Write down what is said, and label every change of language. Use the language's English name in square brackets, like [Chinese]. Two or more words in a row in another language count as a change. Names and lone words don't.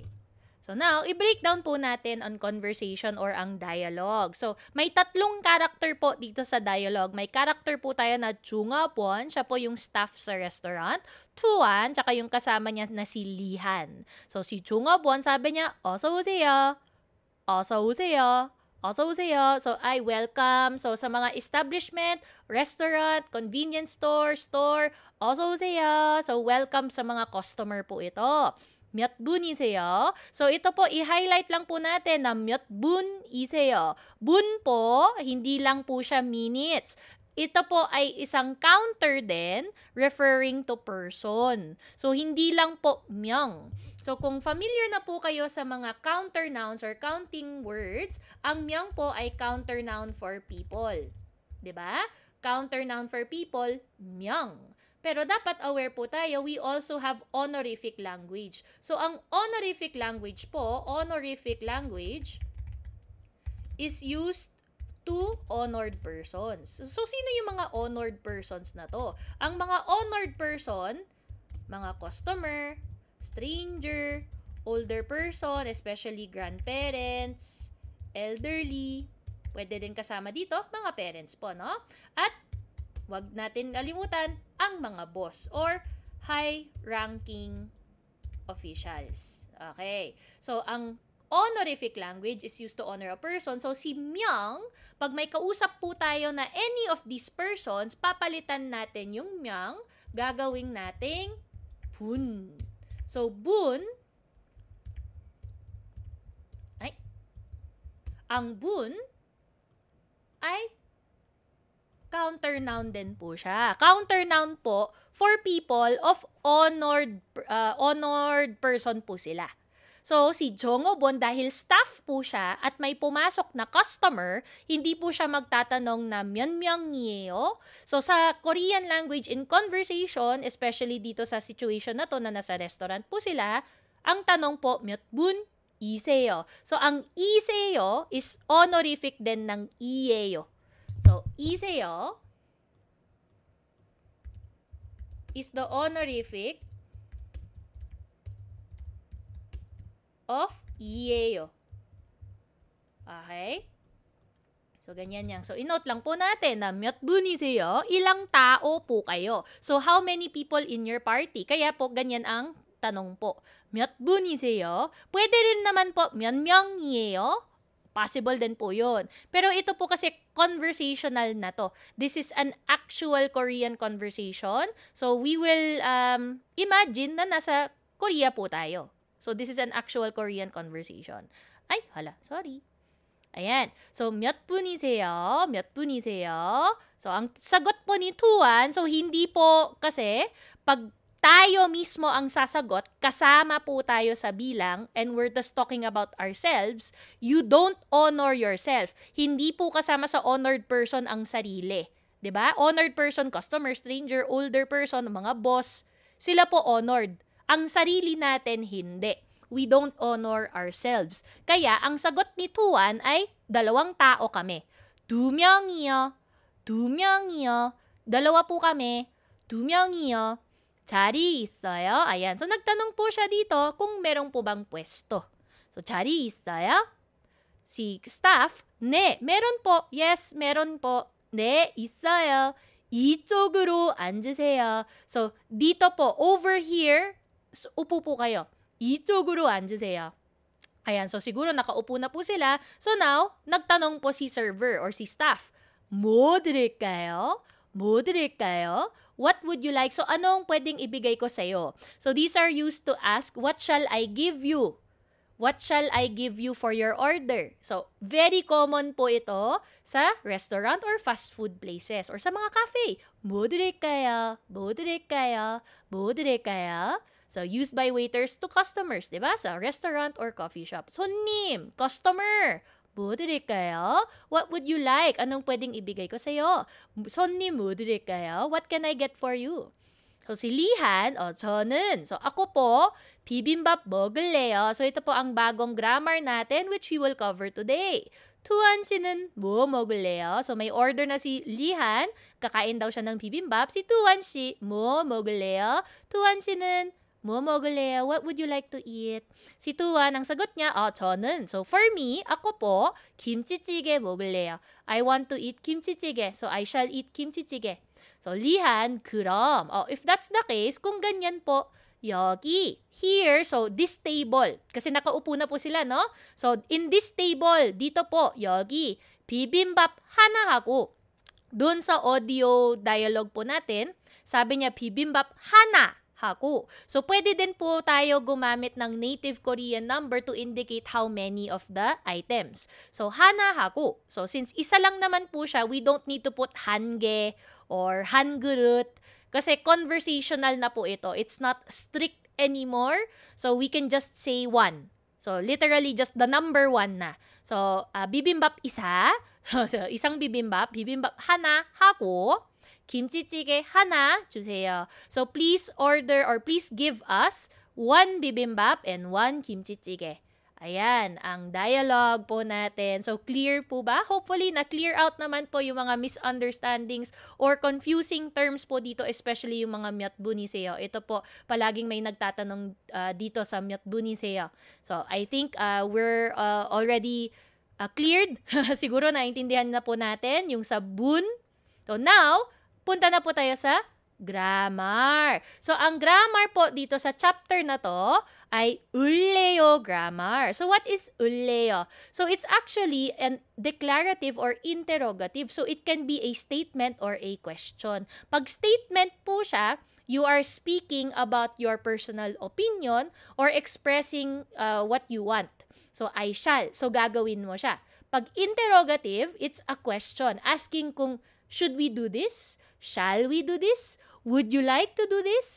[Filipino] So now, i-breakdown po natin ang conversation or ang dialogue. So, may tatlong character po dito sa dialogue. May character po tayo na Chunga Bon, siya po yung staff sa restaurant. Tuan, tsaka yung kasama niya na si Lihan. So, si Chunga Bon, sabi niya, [Korean] 어서 오세요. 어서 오세요. 어서 오세요. [English] So, I welcome. So, [Filipino] sa mga [English] establishment, restaurant, convenience store, [Korean] 어서 오세요. [Filipino] So, welcome sa mga customer po ito. [Korean] 몇 분이세요? [Filipino] So, ito po, i-highlight lang po natin na [Korean] 몇 분이세요. [Filipino] Bun po, hindi lang po siya minutes. Ito po ay isang counter din, [English] referring to person. So, [Filipino] hindi lang po myang. So, kung familiar na po kayo sa mga [English] counter nouns or counting words, [Filipino] ang myang po ay [English] counter noun for people. [Filipino] 'Di ba? [English] Counter noun for people, myang. [Filipino] Pero dapat aware po tayo, [English] we also have honorific language. So, ang honorific language po, honorific language is used to honored persons. So, [Filipino] sino yung mga [English] honored persons [Filipino] na to? Ang mga [English] honored person, mga customer, stranger, older person, especially grandparents, elderly, [Filipino] pwede din kasama dito, mga parents po, no? At wag natin kalimutan ang mga boss or [English] high-ranking officials. [Filipino] Okay. [English] So, ang honorific language is used to honor a person. So, [Filipino] si myang, pag may kausap po tayo na [English] any of these persons, [Filipino] papalitan natin yung myang, gagawing nating bun. So, bun, ang bun ay [English] counter noun [Filipino] din po siya. [English] Counter noun po for people of honored person [Filipino] po sila. So, si Jongo Bon, dahil staff po siya at may pumasok na customer, hindi po siya magtatanong na myeonmyeong niyo. So, sa [English] Korean language in conversation, [Filipino] especially dito sa situation na to na nasa restaurant po sila, ang tanong po, [Korean] 몇 분이세요. [Filipino] So, ang iseyo is honorific din ng iyeyo. [English] So, iseyo is the honorific of iyeyo. Okay? So, [Filipino] ganyan yan. So, inote lang po natin na [Korean] 몇 분이세요? [Filipino] Ilang tao po kayo? [English] So, how many people in your party? [Filipino] Kaya po, ganyan ang tanong po. [Korean] 몇 분이세요? [Filipino] Pwede rin naman po, [Korean] 몇 명이에요? [Filipino] Possible din po yun. Pero ito po kasi conversational na to. [English] This is an actual Korean conversation. So we will imagine [Filipino] na nasa Korea po tayo. [English] So this is an actual Korean conversation. [Filipino] Ay, hala, sorry. Ayan. So, [Korean] 몇 분이세요? 몇 분이세요? [Filipino] So, ang sagot po ni Tuan, so hindi po kasi pag tayo mismo ang sasagot, kasama po tayo sa bilang, [English] and we're just talking about ourselves, you don't honor yourself. [Filipino] Hindi po kasama sa [English] honored person [Filipino] ang sarili. 'Di ba? [English] Honored person, customer, stranger, older person, [Filipino] mga boss, sila po honored. Ang sarili natin, hindi. [English] We don't honor ourselves. [Filipino] Kaya, ang sagot ni Tuan ay, 2 tao kami. [Korean] 2 명이요. 2 명이요. [Filipino] 2 po kami. [Korean] 2 명이요. 자리 있어요? [Filipino] Ayan. So, nagtanong po siya dito kung meron po bang pwesto. So, [Korean] 자리 있어요? [Filipino] Si staff, 네, meron po. Yes, meron po. [Korean] 네, 있어요. 이쪽으로 앉으세요. [Filipino] So, dito po, [English] over here, [Filipino] upo po kayo. [Korean] 이쪽으로 앉으세요. [Filipino] Ayan, so siguro nakaupo na po sila. So now, nagtanong po si server or si staff. [Korean] 뭐 드릴까요? 뭐 드릴까요? [English] What would you like? [Filipino] So anong pwedeng ibigay ko sa'yo? [English] So these are used to ask, what shall I give you? What shall I give you for your order? So very common [Filipino] po ito sa [English] restaurant or fast food places or [Filipino] sa mga [English] cafe. [Korean] 뭐 드릴까요? 뭐 드릴까요? 뭐 드릴까요? [English] So, used by waiters to customers, [Filipino] di ba? [English] Sa restaurant or coffee shop. [Korean] 손님, customer, 뭐 드릴까요? [English] What would you like? [Filipino] Anong pwedeng ibigay ko sa'yo? [Korean] 손님, 뭐 드릴까요? [English] What can I get for you? So, [Filipino] si Lihan, 저는, so ako po, [Korean] bibimbap 먹을래요. [Filipino] So, ito po ang bagong grammar natin [English] which we will cover today. [Korean] Tuan 씨는 뭐 먹을래요? [Filipino] So, may order na si Lihan, kakain daw siya ng bibimbap. [Korean] Si Tuan 씨, 뭐 먹을래요? Tuan 씨는 뭐 먹을래요? [English] What would you like to eat? [Filipino] Si Tuan, ang sagot niya, [Korean] 저는. [English] So, for me, [Filipino] ako po, [Korean] 김치찌개 먹을래요. [English] I want to eat kimchi찌개. So, I shall eat kimchi찌개. So, Lihan, 그럼. If that's the case, [Filipino] kung ganyan po, [Korean] 여기, [English] here, so this table. [Filipino] Kasi nakaupo na po sila, no? [English] So, in this table, [Filipino] dito po, [Korean] 여기, bibimbap 하나 하고, [Filipino] dun sa [English] audio dialogue [Filipino] po natin, sabi niya, [Korean] bibimbap 하나 하고. [English] So, [Filipino] pwede din po tayo gumamit ng [English] native Korean number to indicate how many of the items. So, [Korean] 하나 하고. [Filipino] So, since isa lang naman po siya, [English] we don't need to put [Korean] 한 개 [English] or [Korean] 한 그릇. [Filipino] Kasi conversational na po ito. [English] It's not strict anymore. So, we can just say one. So, literally just the number 1 na. [Filipino] So, bibimbap isa. So, isang bibimbap. [Korean] Bibimbap 하나 하고. 김치찌개 하나 주세요. [English] So please order or please give us 1 bibimbap and 1 kimchi찌개. [Filipino] Ayan, ang dialogue po natin. So clear po ba? Hopefully na-clear out naman po yung mga [English] misunderstandings or confusing terms [Filipino] po dito, especially yung mga [Korean] 몇 분이세요. [Filipino] Ito po, palaging may nagtatanong dito sa [Korean] 몇 분이세요. [English] So I think we're already cleared. [Filipino] Siguro naintindihan na po natin yung sa bun. So now, punta na po tayo sa grammar. So, ang grammar po dito sa chapter na to ay ulleyo grammar. [English] So, what is ulleyo? So, it's actually a declarative or interrogative. So, it can be a statement or a question. [Filipino] Pag statement po siya, [English] you are speaking about your personal opinion or expressing what you want. So, I shall. So, [Filipino] gagawin mo siya. [English] Pag interrogative, it's a question. Asking kung, should we do this? Shall we do this? Would you like to do this?